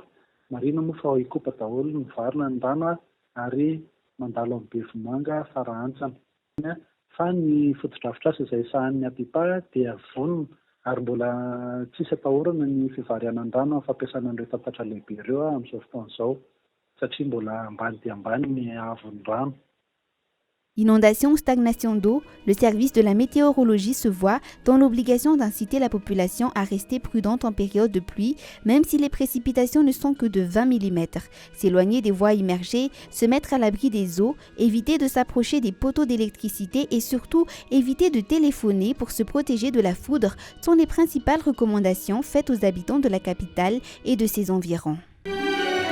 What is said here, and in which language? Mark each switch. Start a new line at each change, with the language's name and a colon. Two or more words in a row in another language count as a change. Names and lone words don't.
Malagasy: Marina moa fa ao Ikopa daholo mivarina ny rano ary mandalo amin'ny Bevomanga Farahantsana. Fa ny foto-drafitr'asa izay sahan'ny APIPA dia vonona ary mbola tsisy atahorana ny fivarianan'ny rano fampiasana an'ireo tatatra lehibe ireo amin'izao fotoana izao satria mbola ambany dia ambany ny haavon'ny rano.
French: Inondation ou stagnation d'eau, le service de la météorologie se voit dans l'obligation d'inciter la population à rester prudente en période de pluie, même si les précipitations ne sont que de 20 mm. S'éloigner des voies immergées, se mettre à l'abri des eaux, éviter de s'approcher des poteaux d'électricité et surtout éviter de téléphoner pour se protéger de la foudre sont les principales recommandations faites aux habitants de la capitale et de ses environs.